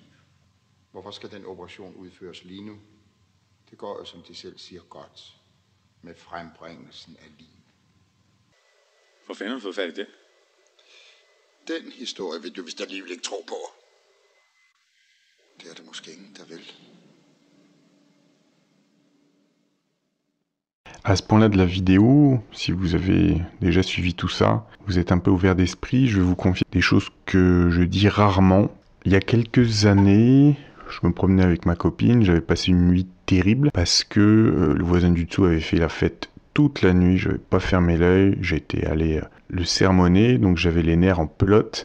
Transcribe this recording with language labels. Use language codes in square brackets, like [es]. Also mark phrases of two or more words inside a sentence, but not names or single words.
[da] Hvorfor skal den operation udføres lige nu? Det går jo, som de selv siger, godt med frembringelsen af liv. Hvor fanden har du fået fat i det? Den historie vil du vist alligevel ikke tro på. Det er det måske ingen, der vil. [fr] À ce point-là de la vidéo, si vous avez déjà suivi tout ça, vous êtes un peu ouvert d'esprit, je vais vous confier des choses que je dis rarement. Il y a quelques années, je me promenais avec ma copine, j'avais passé une nuit terrible parce que le voisin du dessous avait fait la fête toute la nuit, je n'avais pas fermé l'œil, j'étais allé le sermonner, donc j'avais les nerfs en pelote.